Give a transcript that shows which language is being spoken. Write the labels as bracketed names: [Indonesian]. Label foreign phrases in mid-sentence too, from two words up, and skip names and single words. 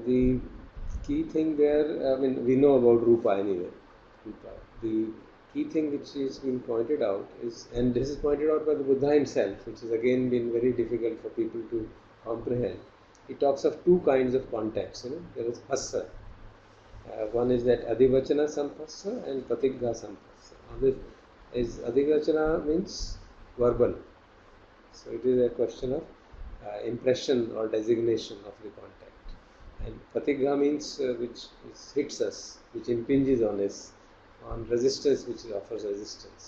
[English] The key thing there, we know about Rupa anyway. The key thing which is being pointed out is, and this is pointed out by the Buddha himself, which has again been very difficult for people to comprehend. He talks of 2 kinds of contacts. There is hassa. One is that [Pali] adhivachana sampassa [English] and [Pali] paticca sampassa. [English] This is adhivachana means verbal. So it is a question of impression or designation of the contact. And paticca means which hits us, which impinges on us, on resistance, which offers resistance.